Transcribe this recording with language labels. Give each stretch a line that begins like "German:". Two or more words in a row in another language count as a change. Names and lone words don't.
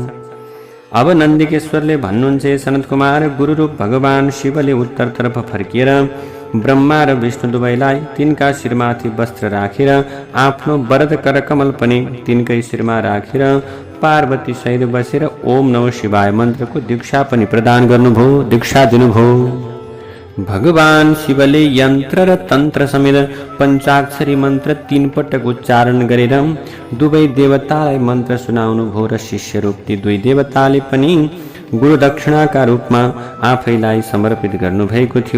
Nepali: अब नन्दिकेश्वरले भन्नुहुन्छ, सनत कुमार गुरुरूप भगवान शिवले उत्तरतर्फ फर्किएर ब्रह्मा र विष्णु दुवैलाई तिनका शिरमाथि वस्त्र राखेर आफ्नो वरद करकमल पनि तिनकै शिरमा राखेर पार्वती सहित बसेर
Sanskrit: ओम नमः शिवाय
Nepali: मन्त्रको दीक्षा पनि प्रदान गर्नुभयो, दीक्षा दिनुभयो। भगवान शिवले यन्त्र र तन्त्र समेत पञ्चाक्षरी मन्त्र 3 पटक उच्चारण गरेर दुवै देवतालाई मन्त्र सुनाउनु भयो र शिष्य रूप ती 2 देवताले पनि गुरु दक्षिणाका रूपमा आफैलाई समर्पित गर्नुभएको थियो।